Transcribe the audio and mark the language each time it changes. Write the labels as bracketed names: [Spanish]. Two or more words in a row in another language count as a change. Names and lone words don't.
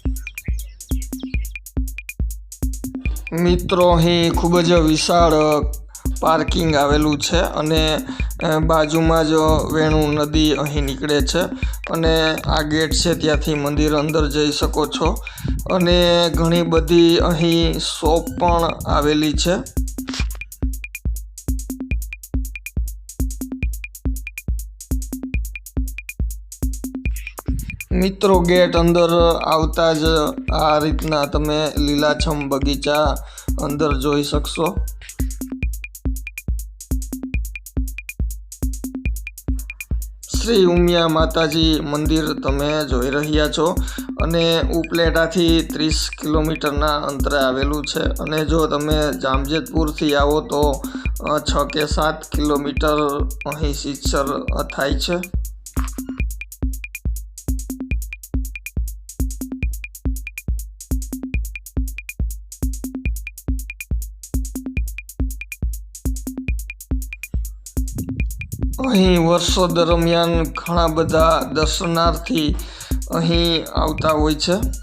[Gujarati] મિત્રો અહીં ખૂબ જ વિશાળ પાર્કિંગ આવેલું છે અને બાજુમાં જ વેણુ નદી અહીં નીકળે છે અને આ ગેટ છે ત્યાંથી મંદિર અંદર જઈ શકો છો અને ઘણી બધી અહીં શોપ પણ આવેલી છે। મિત્રો ગેટ અંદર આવતા જ આ રીતના તમે લીલાછમ બગીચા અંદર જોઈ શકશો। શ્રી ઉમિયા માતાજી મંદિર તમે જોઈ રહ્યા છો અને ઉપલેટાથી 30 કિલોમીટર ના અંતરે આવેલૂ છે અને જો તમે જામજેદપુર થી આવો તો 6 કે 7 કિલોમીટર અહીં સિત્સર થાય છે। અહીં વર્ષો દરમિયાન ઘણા બધા દર્શનાર્થી અહીં આવતા હોય છે।